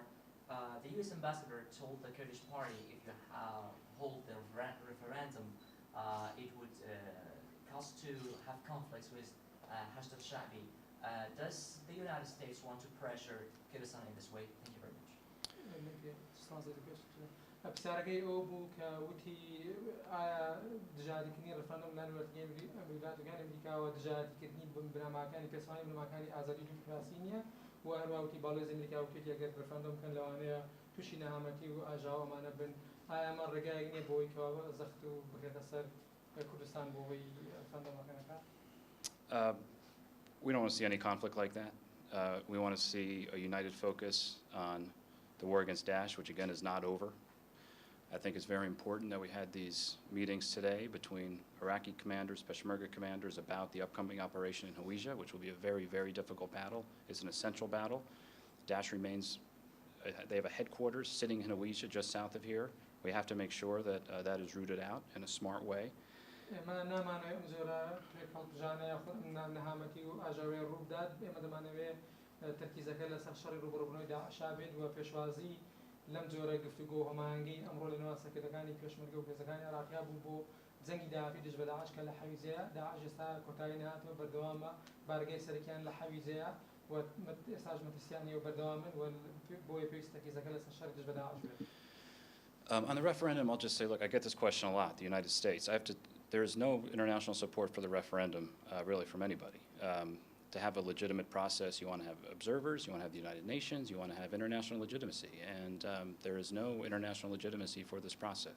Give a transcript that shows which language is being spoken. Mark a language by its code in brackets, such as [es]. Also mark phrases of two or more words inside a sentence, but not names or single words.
[en] The U.S. ambassador told the Kurdish party if you hold the referendum, it would cause to have conflicts with Hersh al-Sha'bi. Does the United States want to pressure Kurdistan in this way? Thank you very much. [ckb] پرسیارەکەی ئەو بوو کە وتی ئایا دژاریکردنی ڕێفرەندۆم لە وڵاتەکانی ئەمریکاوە دژاریکردنی بنەماکانی پێچەوانەی بنەماکانی ئازادی و دیموکراسی نییە و هەروە وتی باڵێز ئەمریکا وتێتی ئەگەر ڕێفرەندۆم بکەن لەوانەیە تووشی نەهامەتی و ئاژاو ئەمانە بن ئایا ئەمە ڕێگایەک نییە بۆی کەوا زەخت و بکرێتە سەر کوردستان بۆ ئەوەی ڕێفرەندۆمەکەنەکات؟ [en] We don't want to see any conflict like that. We want to see a united focus on the war against Daesh, which again is not over. I think it's very important that we had these meetings today between Iraqi commanders, Peshmerga commanders about the upcoming operation in Hawija, which will be a very, very difficult battle. It's an essential battle. Daesh remains, they have a headquarters sitting in Hawija just south of here. We have to make sure that that is rooted out in a smart way. [ckb] لەم جۆرە گفتوگۆ هەماهەنگی ئەمڕۆ لە نێوان سەرکردەکانی پێشمەرگە و پێزەکانی عێراقیا بوو بۆ جەنگی داهاتی دژ بە داعش کە لە حەویجەیە داعش ئێستا کۆتایی نهاتوە بەردەوامە بارگەی سەرەکیان لە حەویجەیە و ئێستاش مەترسیانی و بەردەوامن و بۆیە پێویستە تەرکیزەکە لەسەر شەڕ دژ بە داعش بێت. [en] On the referendum, I'll just say, look, I get this question a lot, the United States. There is no international support for the referendum, really, from anybody. To have a legitimate process, you want to have observers, you want to have the United Nations, you want to have international legitimacy, and there is no international legitimacy for this process.